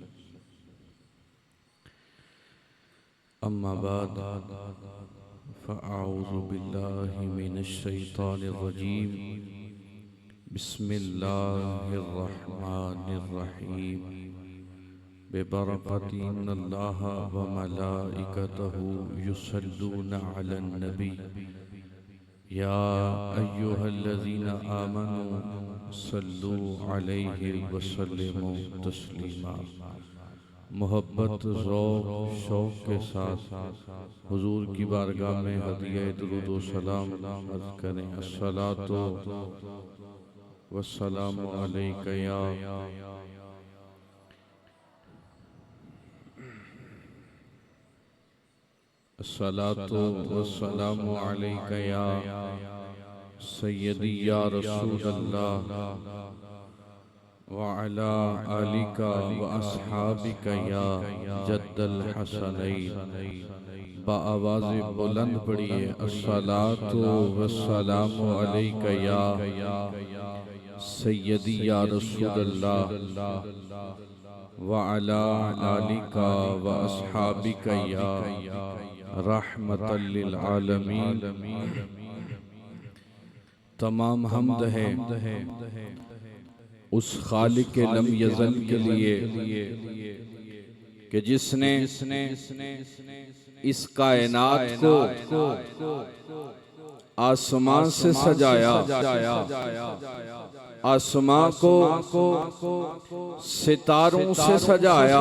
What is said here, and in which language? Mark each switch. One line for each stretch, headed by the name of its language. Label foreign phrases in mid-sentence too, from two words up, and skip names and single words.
Arabic: أما بعد فأعوذ بالله من الشيطان الرجيم. بسم الله الرحمن الرحيم. ببركة إن الله وملائكته يصلون على النبي يا أيها الذين آمنوا صلوا عليه وسلموا تسليما.
Urdu: محبت ذوق شوق کے ساتھ حضور کی بارگاہ میں ہدیہ درود و سلام عرض کریں.
Arabic: الصلاة والسلام عليك يا الصلاة والسلام عليك يا سيدي يا رسول الله وعلى آلك وأصحابك يا جد الحسنين.
Urdu: باآواز بلند پڑھیے
Arabic: الصلاة والسلام عليك يا سيدي يا رسول الله وعلى آلك وأصحابك يا رحمة للعالمين.
Urdu: تمام حمد ہے اس خالق
Arabic: لم يزل
Urdu: کے لیے کہ جس نے اس کائنات کو آسماں سے سجایا، آسماں کو ستاروں سے سجایا,